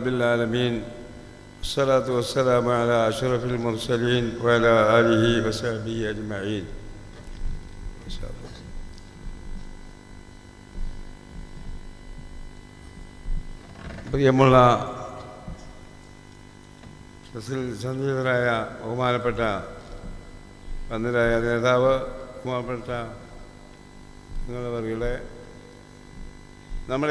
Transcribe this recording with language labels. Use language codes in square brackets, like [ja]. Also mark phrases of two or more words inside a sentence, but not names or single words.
[ar] العالمين، والصلاة والسلام على أشرف المرسلين وعلى آله وصحبه أجمعين. [ml] പ്രിയമുള്ള സന്നിഹിതരായ ബഹുമാനപ്പെട്ട വന്ദരായ നേതാവ്, ബഹുമാനപ്പെട്ട നിങ്ങളവരുടെ നമ്മുടെ